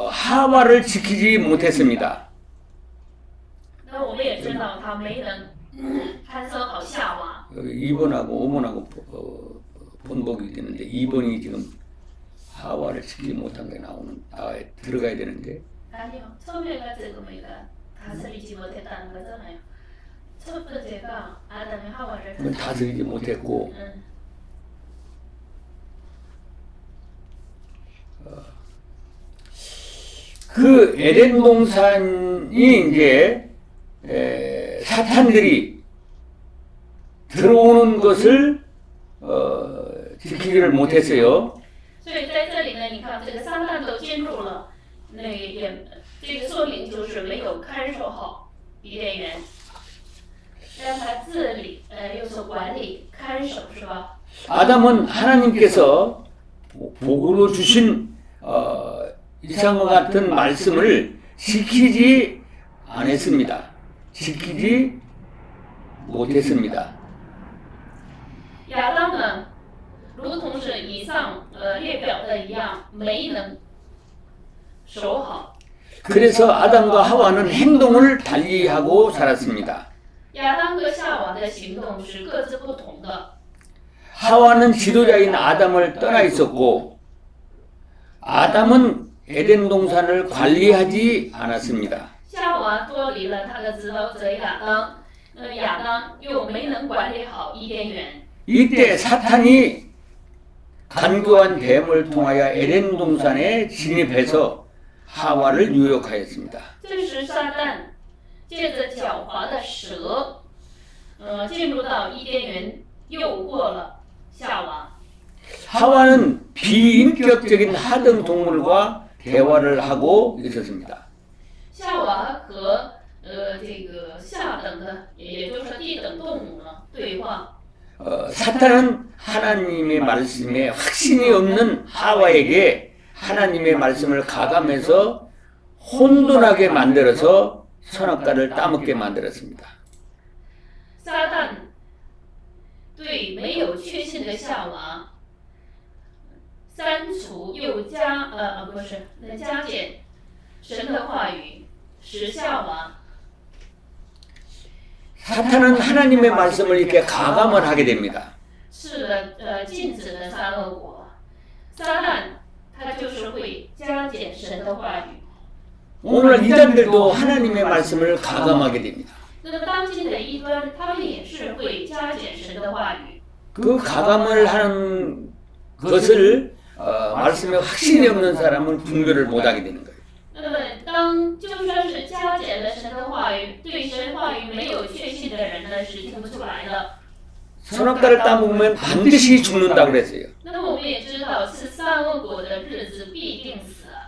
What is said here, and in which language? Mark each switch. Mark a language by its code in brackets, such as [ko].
[ko] 하와를 지키지 못했습니다. [zh] 那我们也知道他没能看守好夏娃。 [ko] 여기 2번하고 5번하고 번복이 되는데 2번이 지금 하와를 지키지 못한 게 들어가야 되는데 아니요, 처음에가 지금이가 다스리지 못했다는 거잖아요. 첫 번째가 아담이 하와를 다스리지 못했고 그 에덴 동산이 이제 사탄들이 들어오는 것을 지키지를 못했어요. [zh] 所以在这里呢，你看这个撒旦都进入了，那也这个说明就是没有看守好伊甸园，让他治理，又是管理看守，是吧？ [ko] 아담은 하나님께서 복으로 주신 이상과 같은 말씀을 지키지 않았습니다. 지키지 못했습니다. [zh] 亚当呢，如同是以上列表的一样，没能守好。 [ko] 그래서 아담과 하와는 행동을 달리하고 살았습니다. [zh] 亚当和夏娃的行动是各自不同的。 [ko] 하와는 지도자인 아담을 떠나 있었고 아담은 에덴 동산을 관리하지 않았습니다. [zh] 夏娃脱离了他的指导者亚当，亚当又没能管理好伊甸园。 [ko] 이때 사탄이 간교한 뱀을 통하여 에덴 동산에 진입해서 하와를 유혹하였습니다. [zh] 这时撒旦借着狡猾的蛇，进入到伊甸园，诱惑了夏娃。 [ko] 하와는 비인격적인 하등 동물과 대화를 하고 있었습니다. [zh] 夏娃和这个下等的，也就是说低等动物呢对话。 [ko] 사탄은 하나님의 말씀에 확신이 없는 하와에게 하나님의 말씀을 가감해서 혼돈하게 만들어서 선악과를 따먹게 만들었습니다. [zh] 撒旦对没有确信的夏娃删除又加减神的话语，使夏娃 [ko] 사탄은 하나님의 말씀을 이렇게 가감을 하게 됩니다. [zh] 吃了禁止的善恶果。撒旦他就是会加减神的话语。 [ko] 오늘날 이단들도 하나님의 말씀을 가감하게 됩니다. [zh] 那么当今的异端，他们也是会加减神的话语。 [ko] 그 가감을 하는 것을 말씀에 확신이 없는 사람은 분별을 못하게 되는 거예요. [zh] 那么当就算是加减了神的话语，对神话语没有确信的人呢，是听不出来的。 [ko] 선악과를 따먹으면 반드시 죽는다고 그랬어요. [zh] 那么我们也知道，吃善恶果的日子必定死。